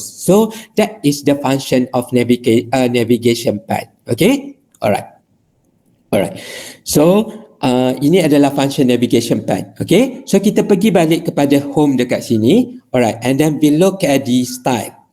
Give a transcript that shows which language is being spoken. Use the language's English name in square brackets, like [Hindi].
[English] So that is the function of navigation pad. Okay, alright. [Malay] So ini adalah function navigation pad. Okay, so kita pergi balik kepada home dekat sini. [English] Alright, and then we look at the style.